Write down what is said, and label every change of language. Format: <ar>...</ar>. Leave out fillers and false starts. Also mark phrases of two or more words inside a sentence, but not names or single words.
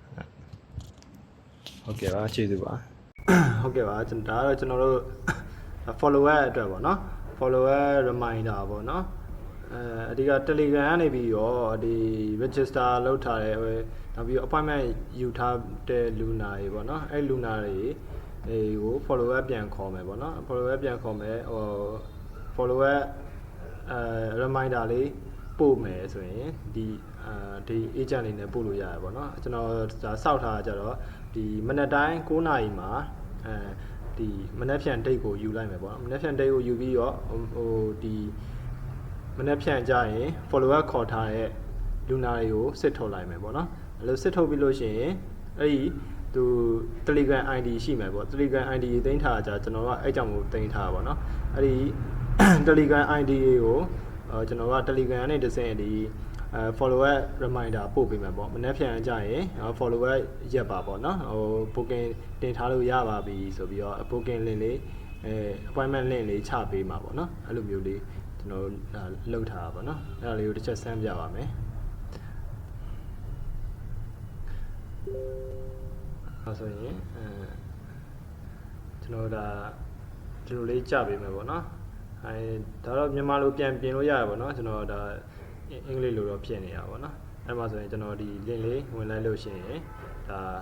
<my>ဟုတ်ကဲ့ပါကျေးဇူးပါဟုတ်ကဲ့ပါဒါကတော့ကျွန်တော်တို့ follower အတွက်ပေါ့နော်</my> <en>follower reminder</en> <my>ပေါ့နော်အဒီက Telegram ကနေပြီးတော့ဒီ register လုပ်ထားတယ်နောက်ပြီး appointment ယူထားတဲ့လူနာတွေပေါ့နော်အဲ့လူနာတွေကို</my> <en>follow up</en> <my>ပြန်ခေါ်မယ်ပေါ့နော်</my> <en>follow up</en> <my>ပြန်ခေါ်မယ်</my> <en>follow up reminder</en> <my>လေးပို့မယ်ဆိုရင်ဒီagent လေးနဲ့ပို့လို့ရတယ်ပေါ့နော်ကျွန်တော်ဒါစောက်ထားကြတော့ဒီမနက်တိုင်း9နာရီမှာဒီမနက်ဖြန် date ကိုယူလိုက်မယ်ပေါ့နော်မ နက်ဖြန် date ကိုယူပြီးတော့ဒီမနက်ဖြန်ကြရင်</my> <en>follow up</en> <my>ခေါ်ထားတဲ့လူနာတွေကိုစစ်ထုတ်လိုက်မယ်ပေါ့နော်အဲ့လိုစစ်ထုတ် ပြီးလို့ရှိရင်အဲ့ဒီသူ Telegram ID ရှိမယ်ပေါ့ Telegram ID သိမ်းထားကြကျွန်တော်ကအဲ့ကြောင့်မို့သိမ်းထားပါပေါ့နော်အဲ့ဒီ Telegram ID ကိုကျွန်တော်က Telegram နဲ့တစ်ဆင့်ဒီ</my> <en>follow up reminder</en> <my>ပို့ပေးမယ်ပေါ့မနေ့ဖြန်ကြရင်</my> <en>follow up</en> <my>ရက်ပါပေါ့နော်booking တင်ထားလို့ရပါပြီဆိုပြီးတော့</my> <en>booking link</en> <my>လေး</my> <en>appointment link</en> <my>လေးချပေးမှာပေါ့နော်အဲ့လိုမျိုးလေးကျွန်တော်လုပ်ထားတာပေါ့နော်အဲ့ဒါလေးကိုတစ်ချက်ဆန်းပြပါမယ် အဲ့ဆိုရင်ကျွန်တော်ဒါဒီလိုလေးကြပေးမယ်ပေါ့နော်ဒါတော့မြန်မာလိုပြန်ပြင်လို့ရတယ်ပေါ့နော်ကျွန်တော်ဒါအင်္ဂလိပ်လိုတော့ဖြစ်နေတာပေါ့နော်အဲ့မှာဆိုရင်ကျွန်တော်ဒီ link လေးဝင်လိုက်လို့ရှိရင်ဒါ</my>